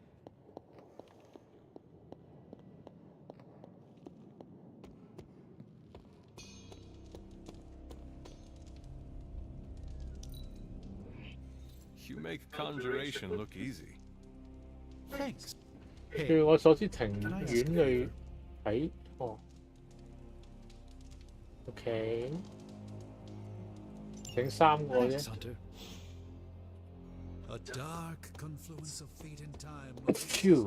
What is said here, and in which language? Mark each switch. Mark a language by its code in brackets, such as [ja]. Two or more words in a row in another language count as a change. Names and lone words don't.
[en] You make conjuration look easy. Thanks. [yue] 據我所知，庭院裏喺哦 ，OK， 整3個啫。 [en] A dark confluence of fate and time Phew.